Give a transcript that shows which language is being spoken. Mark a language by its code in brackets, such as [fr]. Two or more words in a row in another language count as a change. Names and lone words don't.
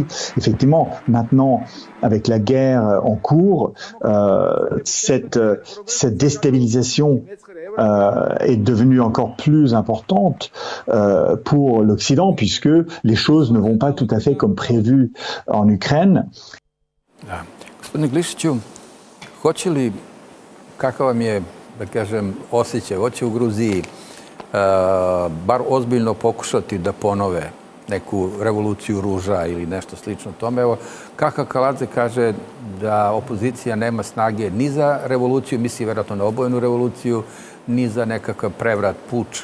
[fr] Effectivement, maintenant, avec la guerre en cours, cette déstabilisation est devenue encore plus importante pour l'Occident, puisque les choses ne vont pas tout à fait comme prévu en Ukraine. [hr] Da. Gospodine Glišiću, hoće li, kakav vam je, da kažem, osjećaj, hoće u Gruziji bar ozbiljno pokušati da ponove neku revoluciju ruža ili nešto slično tome? Evo, Kaka Kaladze kaže da opozicija nema snage ni za revoluciju, misli vjerojatno na obojenu revoluciju, ni za nekakav prevrat, puč.